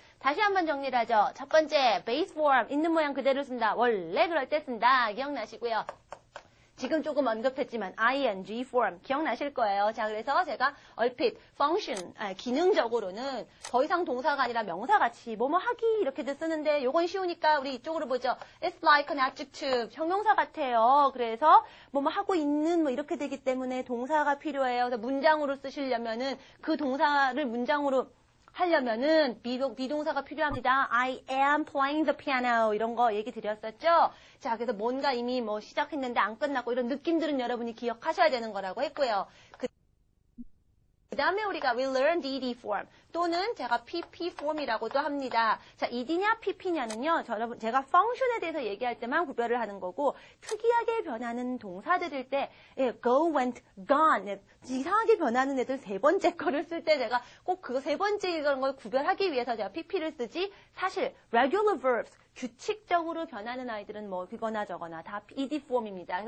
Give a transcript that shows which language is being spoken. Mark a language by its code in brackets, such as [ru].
[ko] 다시 한번 정리를 하죠. 첫 번째, base form, 있는 모양 그대로 쓴다. 원래 그럴 때 쓴다. 기억나시고요. 지금 조금 언급했지만 ing form 기억나실 거예요. 자, 그래서 제가 얼핏 function, 기능적으로는 더 이상 동사가 아니라 명사같이 뭐뭐 하기 이렇게도 쓰는데 요건 쉬우니까 우리 이쪽으로 보죠. [en] It's like an adjective, [ko] 형용사 같아요. 그래서 뭐뭐 하고 있는 뭐 이렇게 되기 때문에 동사가 필요해요. 그래서 문장으로 쓰시려면은 그 동사를 문장으로 하려면은 비동사가 필요합니다. [en] I am playing the piano [ko] 이런 거 얘기 드렸었죠. 자, 그래서 뭔가 이미 뭐 시작했는데 안 끝났고 이런 느낌들은 여러분이 기억하셔야 되는 거라고 했고요. 그 다음에 우리가 [en] we learned ed form [ko] 또는 제가 pp form이라고도 합니다. 자, ed냐 pp냐는요. 여러분 제가 function에 대해서 얘기할 때만 구별을 하는 거고 특이하게 변하는 동사들일 때 go, went, gone 이상하게 변하는 애들 세 번째 거를 쓸 때 제가 꼭 그거 세 번째 이런 걸 구별하기 위해서 제가 pp를 쓰지 사실 regular verbs 규칙적으로 변하는 아이들은 뭐 이거나 저거나 다 ed form입니다.